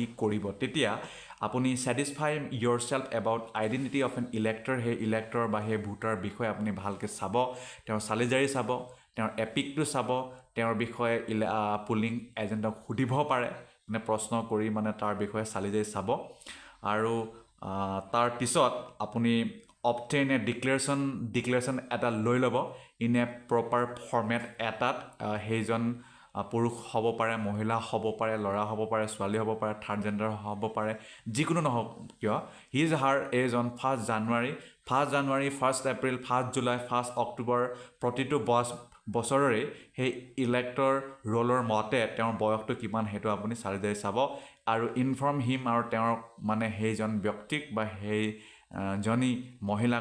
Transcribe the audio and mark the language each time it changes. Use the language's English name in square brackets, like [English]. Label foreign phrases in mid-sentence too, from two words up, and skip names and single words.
[Assamese] কৰিব তেতিয়া আপুনি [English] satisfy your self about identity of an elector [Assamese] সেই ইলেক্টৰ বা সেই ভোটাৰ বিষয়ে আপুনি ভালকৈ চাব তেওঁৰ চালিজাৰি চাব তেওঁৰ এপিকটো চাব তেওঁৰ বিষয়ে পুলিং এজেণ্টক সুধিব পাৰে মানে প্ৰশ্ন কৰি মানে তাৰ বিষয়ে চালিজাৰি চাব আৰু তাৰ পিছত আপুনি [English] obtain a declaration [Assamese] এটা লৈ ল'ব [English] in a proper format [Assamese] এটাত সেইজন পুৰুষ হ'ব পাৰে মহিলা হ'ব পাৰে ল'ৰা হ'ব পাৰে ছোৱালী হ'ব পাৰে [English] third gender [Assamese] হ'ব পাৰে যিকোনো নহওক কিয় [English] his her age on 1st January 1st April 1st July 1st October [Assamese] প্ৰতিটো বছৰৰে সেই ইলেক্টৰ ৰোলৰ মতে তেওঁৰ বয়সটো কিমান সেইটো আপুনি চালিজাৰি চাব আৰু [English] inform him [Assamese] আৰু তেওঁৰ মানে সেইজন ব্যক্তিক বা সেই জনী মহিলাক